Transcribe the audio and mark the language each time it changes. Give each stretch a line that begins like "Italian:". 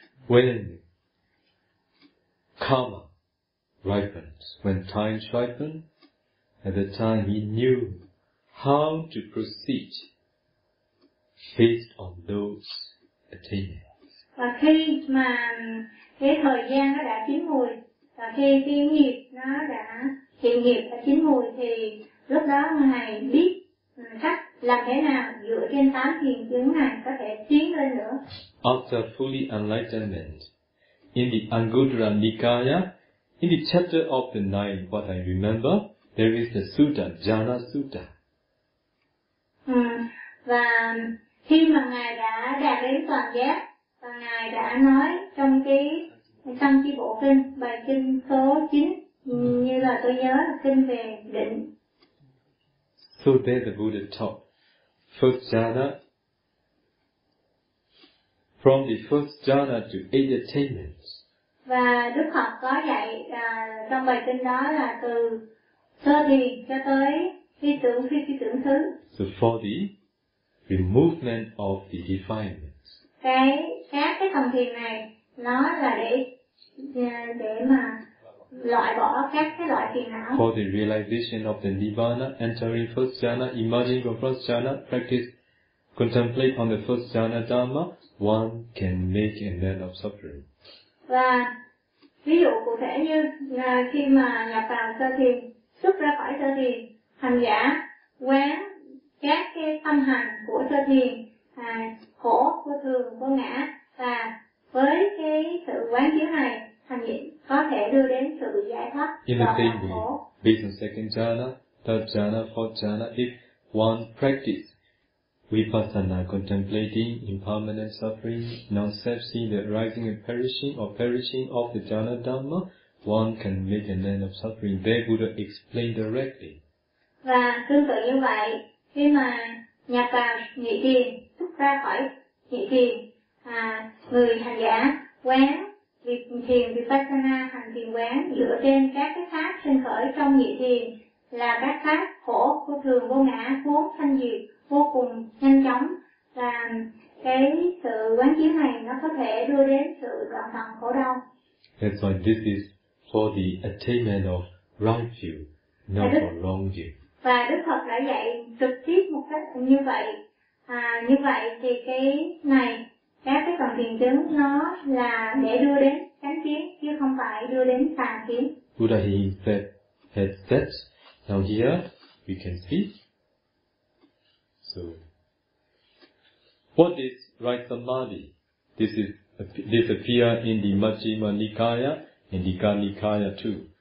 English: When karma ripens, when time ripens, at the time he knew how to proceed based on those attainments.
Vietnamese: Và khi mà cái thời gian nó đã chín mùi và khi cái nghiệp nó đã thiện nghiệp và chín mùi thì lúc đó ngài biết cách làm thế nào dựa trên 8 thiền chứng này có thể tiến lên nữa.
English: After fully enlightenment, in the Anguttara Nikaya, In the chapter of the nine, what I remember, there is the sutta, Jhana Sutta.
Vietnamese: Và khi mà ngài đã đạt đến toàn giác, và ngài đã nói trong cái tăng chi bộ kinh, bài kinh số 9, như là tôi nhớ là kinh về định.
English: So there the Buddha taught first jhana. From the first jhana to eight attainments.
Vietnamese: Và Đức Phật có dạy trong bài kinh đó là từ sơ thiền cho tới phi tưởng phi phi tưởng thứ.
English: So for the removement of the defilements.
Vietnamese: Cái thần thiền này nó là để mà loại bỏ các cái loại phiền não.
English: For the realization of the nirvana, entering first jhana, emerging from first jhana, practice, contemplate on the first jhana dharma, one can make an end of suffering.
Vietnamese: Và ví dụ cụ thể như khi mà nhập vào sơ thiền, xuất ra khỏi sơ thiền, hành giả quán các cái tâm hành của sơ thiền, khổ, vô thường, vô ngã, và với cái sự quán chiếu này, hành giả có thể đưa đến sự giải thoát.
English: In the same way, based on second jhana, third jhana, fourth jhana, if one practice vipassana, contemplating impermanent suffering, non-self, seeing the arising and perishing, or perishing of the jhana dhamma, one can make an end of suffering. There Buddha explained directly.
Vietnamese: Và tương tự như vậy, khi mà nhập vào nhị thiền, xuất ra khỏi nhị thiền, người hành giả quán thiền vipassana, hành thiền quán dựa trên các cái pháp sinh khởi trong nhị thiền là các pháp khổ, vô thường, vô ngã, vốn sanh diệt vô cùng nhanh chóng, và cái sự quán chiếu này nó có thể đưa đến sự đoạn tận khổ đau.
English: That's why this is for the attainment of right view, not for wrong view.
Vietnamese: Và Đức Phật đã dạy trực tiếp một cách như vậy. Như vậy thì cái này, các cái phần thiền chứng nó là để đưa đến chánh kiến, chứ không phải đưa đến tà kiến.
English: Buddha himself has said, now here we can see. So, what is right samadhi? This appear in the Majjhima Nikaya and the Dika Nikaya too.